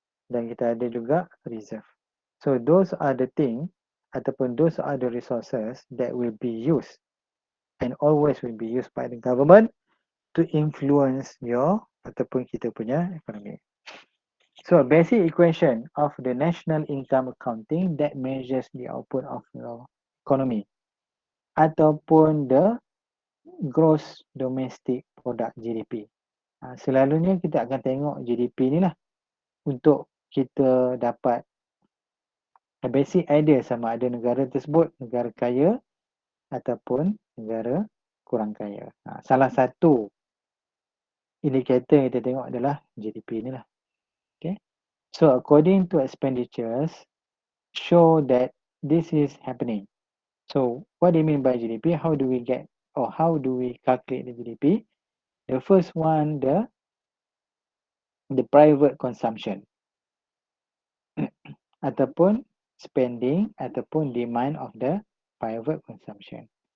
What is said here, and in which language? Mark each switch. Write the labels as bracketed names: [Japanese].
[Malay] Dan kita ada juga reserve. [English] So those are the thing ataupun those are the resources that will be used and always will be used by the government to influence your ataupun [Malay] kita punya ekonomi. [English] So basic equation of the national income accounting that measures the output of your economy ataupun the gross domestic product GDP. [Malay] Selalunya kita akan tengok GDP ni lah untuk kita dapat [English] a basic idea [Malay] sama ada negara tersebut negara kaya ataupun negara kurang kaya. Salah satu indikator yang kita tengok adalah GDP ni lah. [English] Okay. So according to expenditures show that this is happening. So what do you mean by GDP? How do we get or how do we calculate the GDP? The first one, the private consumption ataupun spending ataupun demand of the private consumption.